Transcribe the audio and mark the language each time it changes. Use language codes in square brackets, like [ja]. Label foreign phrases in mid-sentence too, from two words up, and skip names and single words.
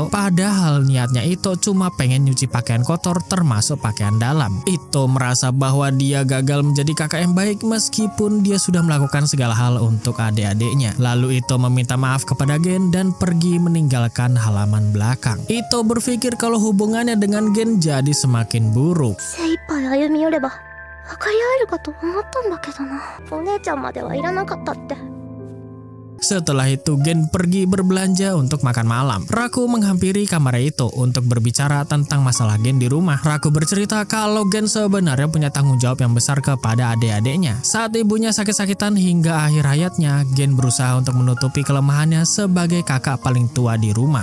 [id] Padahal niatnya Ito cuma pengen nyuci pakaian kotor termasuk pakaian dalam. Ito merasa bahwa dia gagal menjadi kakak yang baik meskipun dia sudah melakukan segala hal untuk adik-adiknya. Lalu Ito meminta maaf kepada Gen dan pergi meninggalkan halaman belakang. Ito berpikir kalau hubungannya dengan Gen jadi semakin buruk. [ja] 精一杯歩み寄れば分かり合えるかと思ったんだけどな。お姉ちゃんまではいらなかったって。 [id] Setelah itu Gen pergi berbelanja untuk makan malam. Raku menghampiri kamar Ito untuk berbicara tentang masalah Gen di rumah. Raku bercerita kalau Gen sebenarnya punya tanggung jawab yang besar kepada adik-adiknya. Saat ibunya sakit-sakitan hingga akhir hayatnya, Gen berusaha untuk menutupi kelemahannya sebagai kakak paling tua di rumah.